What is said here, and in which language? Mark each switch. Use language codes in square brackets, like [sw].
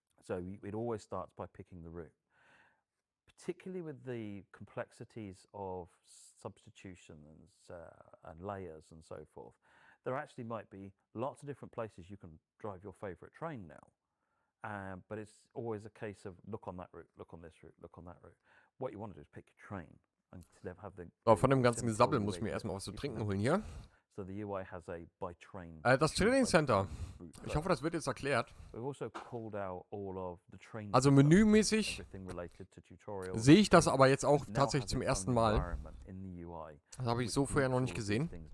[en] So it always starts by picking the route. Particularly with the complexities of substitution and layers and so forth, there actually might be lots of different places you can drive your favorite train now. But it's always a case of look on that route, look on this route, look on that route. What you want to do is pick your train and have the. [de] So, von dem ganzen Gesabbel muss ich mir erstmal was zu trinken holen hier. [en] So the UI has a by train. [de] Das Trainingscenter. Ich hoffe, das wird jetzt erklärt. [en] We've also pulled out all of the training. [de] Also menümäßig sehe ich das aber jetzt auch tatsächlich zum ersten Mal. Das habe ich so vorher noch nicht gesehen.